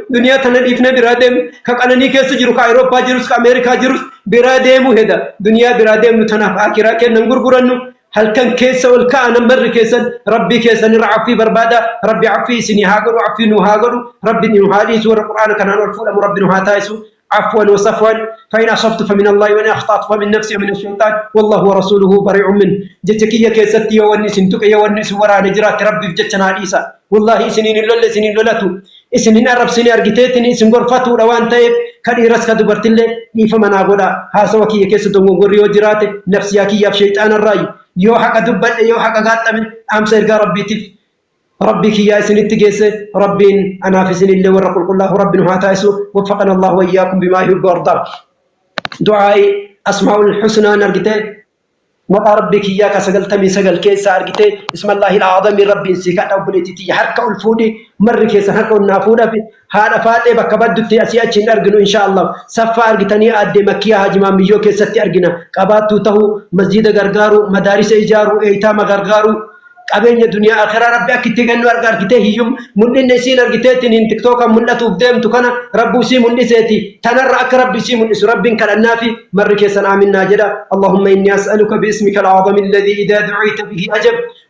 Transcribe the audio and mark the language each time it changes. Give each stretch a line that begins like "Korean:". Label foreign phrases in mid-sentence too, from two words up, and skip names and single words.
Oromo: Duniyaa tana dhiifnee biraa deemu. Ka qananii keessa jiru, ka Awurooppaa jirus, ka Ameerikaa jirus biraa deemu heda. Duniyaa biraa deemnu tanaaf akiraa kennan gurgurannu. Halkan keessa ol ka'a nambarri keessan Rabbii keessan irra affii barbaada. Rabbi affii isinii haa godhu, affii nu haa godhu. Rabbi nu haa dhiisu, warra Qur'aana kanaan ol fuudhamu Rabbi nu haa taasisu.
Arabic: عفوا وصفوا فإن أصبت فمن الله وإن أخطأت فمن نفسي ومن الشيطان والله ورسوله بريء منه.
Oromo: Jecha kiyya keessatti yoo wanni isin tuqe, yoo wanni isin waraane jiraate Rabbiif jecha naa dhiisa. Wallaahi isiniin hin lolle, isiniin lolatu. Isin hin arrabsine argiteetin isin gorfatuudha waan ta'eef ka dhiiras ka dubartillee dhiifama naa godha. Haasawa kiyya keessa dongongorri yoo jiraate nafsiyaa kiyyaaf shayxaana irraayi. Yoo haqa dubbadhe, yoo haqa gaaxxame dhaamsa ergaa Rabbiitiif. Rabbii kiyyaa isinitti geesse, Rabbiin anaaf isinillee warra qulqullaa'u Rabbi nu haa taasisu.
Arabic: وفقنا الله وإياكم بما يحب ويرضى.
Oromo: Du'aa'i
Arabic: أسماء الحسنى
Oromo: argitee, maqaa Rabbii kiyyaa ka sagaltamii sagal keessa argitee,
Arabic: اسم الله الأعظم
Oromo: Rabbiin si kadha obboleettii tiyya. Harka ol fuudhi, marri keessan harka ol naa fuudhaa fi haadha Faaxee bakka baddutti asii achi hin arginu,
Arabic: إن شاء الله.
Oromo: Saffaa argitanii aaddee Makkiyaa Haji Maammiyyoo keessatti argina. Qabaattuu ta'uu, masjiida gargaaru, madaarisa ijaaru, eeyitaama gargaaru, qabeenya duniyaa akhiraa Rabbi akka itti kennu arga argitee hiyyum-, mul'inni isiin argiteetiin hin TikTokan mul'atuuf deemtu kana Rabbi isii mul'iseeti. Tanarra akka Rabbi isii mul'isu Rabbiin kadhannaa fi marri keessan aaminnaa jedha.
Arabic: اللهم إني أسألك باسمك الأعظم الذي إذا دعيت به أجبت